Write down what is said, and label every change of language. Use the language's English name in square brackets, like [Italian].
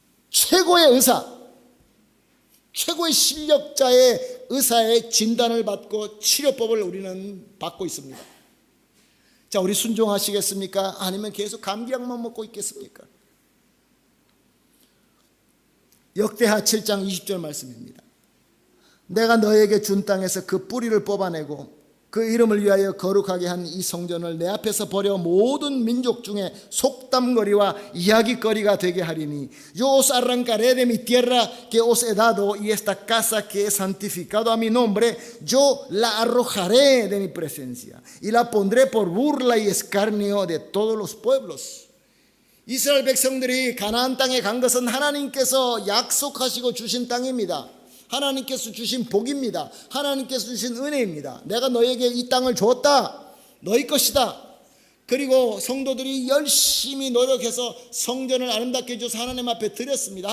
[Korean] 최고의 의사, 최고의 실력자의 의사의 진단을 받고 치료법을 우리는 받고 있습니다. 자, 우리 순종하시겠습니까? 아니면 계속 감기약만 먹고 있겠습니까? 역대하 7장 20절 말씀입니다. 내가 너에게 준 땅에서 그 뿌리를 뽑아내고 그 이름을 위하여 거룩하게 한 이 성전을 내 앞에서 버려 모든 민족 중에 속담거리와 이야기거리가 되게 하리니 [Spanish] Yo os arrancaré de mi tierra que os he dado y esta casa que he santificado a mi nombre yo la arrojaré de mi presencia y la pondré por burla y escarnio de todos los pueblos. [Korean] 이스라엘 백성들이 가나안 땅에 간 것은 하나님께서 약속하시고 주신 땅입니다. 하나님께서 주신 복입니다. 하나님께서 주신 은혜입니다. 내가 너에게 이 땅을 줬다. 너희 것이다. 그리고 성도들이 열심히 노력해서 성전을 아름답게 해줘서 하나님 앞에 드렸습니다.